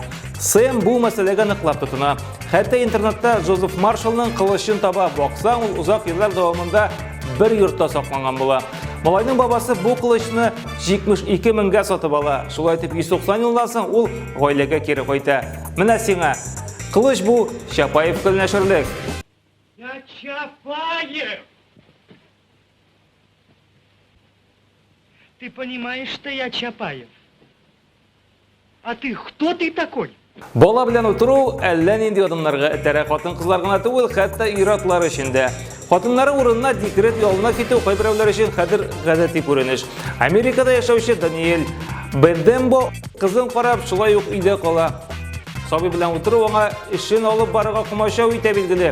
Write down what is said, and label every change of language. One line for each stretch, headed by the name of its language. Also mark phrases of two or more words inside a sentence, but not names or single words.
Tatar: Сэм бу мәсьәләгә ныклап тотына. Хәтта интернетта Джозеф Маршаллның кылычын таба. Баксаң, ул узак еллар дәвамында бер йортта сакланган була. Малайның бабасы бу кылычны 72 меңгә сатып ала. Шулай итеп 190 елдан соң ул гаиләгә кире кайта. Менә сиңа кылыч бу Чапаев көлнәшерлек.
Russian: Я Чапаев! Ты понимаешь, что я Чапаев? А ты кто ты такой?
Tatar: Бала белән утыру әллә нинди адымнарга этәрә хатын-кызлар гына түгел, хәтта ир-атлар өчен дә. Хатыннары урынына декрет ялына китү кайберәүләр өчен хәзер гадәти күренеш. Америкада яшәүче Даниэль Бендембо кызын карап шулай ук өйдә кала. Сабый белән утыру аңа эшен алып барырга комачау итә билгеле.